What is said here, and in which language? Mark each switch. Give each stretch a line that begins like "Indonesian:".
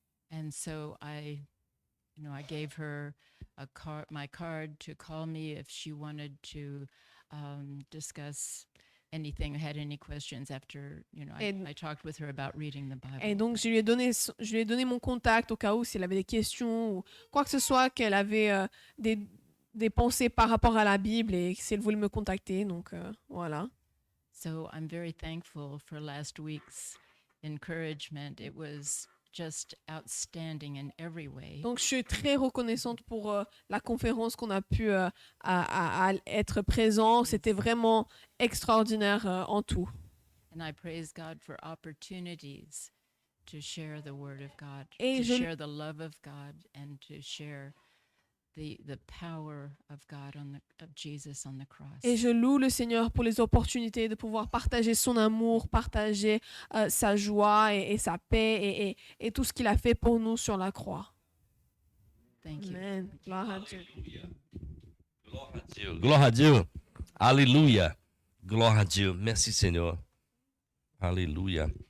English: And so I gave her my card to call me if she wanted to discuss anything, had any questions after, And- I talked with her about reading the Bible.
French: Et donc, je lui ai donné mon contact au cas où, si elle avait des questions ou quoi que ce soit, qu'elle avait des pensées par rapport à la Bible et si elle voulait me contacter. Donc, voilà.
English: So I'm very thankful for last week's encouragement. It was just outstanding in every way.
French: Donc, je suis très reconnaissante pour la conférence qu'on a pu à être présent. C'était vraiment extraordinaire en tout.
English: And I praise God for opportunities to share the word of God,
French: Et
English: to
French: je-
English: share the love of God, and to share the power of God of Jesus on the cross.
French: Et je loue le Seigneur pour les opportunités de pouvoir partager son amour, partager sa joie et sa paix et tout ce qu'il a fait pour nous sur la croix.
English: Thank you.
French: Amen. Gloire à Dieu. Glória a Dieu. Glória a Dieu. Alléluia. Glória a Dieu. Merci Seigneur. Alléluia.